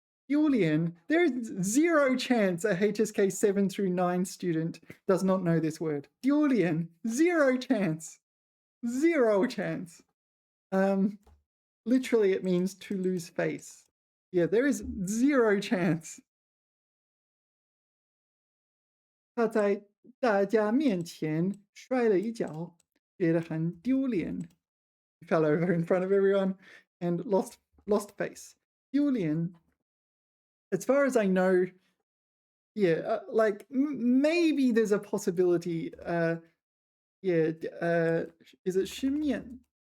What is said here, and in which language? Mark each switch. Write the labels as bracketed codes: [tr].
[en] Julian, there is zero chance a HSK 7 through 9 student does not know this word. Julian, zero chance. Zero chance. Literally, it means to lose face. Yeah, there is zero chance. [zh] 他在大家面前摔了一跤，觉得很丢脸. [en] He fell over in front of everyone and lost face. 丢脸. As far as I know, Yeah, like maybe there's a possibility. Yeah, is it 吃面?